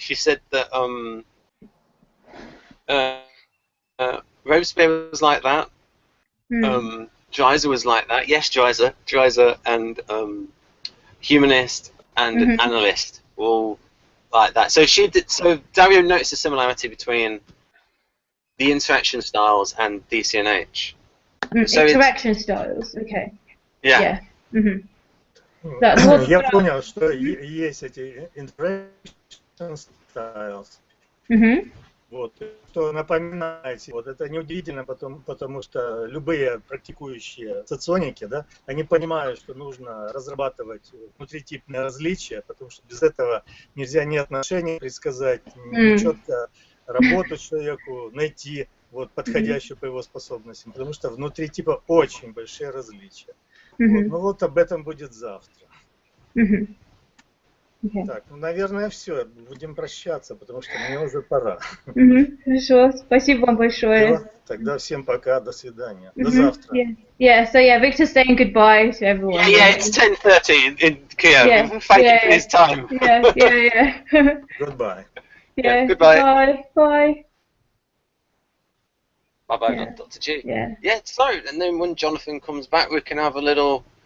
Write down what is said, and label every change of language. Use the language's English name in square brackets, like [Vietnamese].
[English] She said that Robespierre was like that. Dreiser was like that. Yes, Dreiser, and humanist and analyst were all like that. So So Dario noticed a similarity between the interaction styles and DCNH. So interaction styles, okay. Yeah. [Russian] Я понял, что есть эти interaction styles. Вот, что напоминаете, вот это неудивительно, потому что любые практикующие соционики, да, они понимают, что нужно разрабатывать внутритипные различия, потому что без этого нельзя ни отношения предсказать, ни четко работу человеку найти, вот, подходящую по его способностям, потому что внутри типа очень большие различия. Вот, ну вот об этом будет завтра. Okay. Так, ну, наверное, все. Будем прощаться, потому что мне уже пора. Хорошо, спасибо вам большое. Все, тогда всем пока, до свидания. До завтра. [English] So Victor's saying goodbye to everyone. Yeah, it's 10:30 in Kiev. Thank you for his time. Yeah. Goodbye. Yeah, goodbye. Bye. Bye, Dr. G. Yeah. So, and then when Jonathan comes back, we can have a little...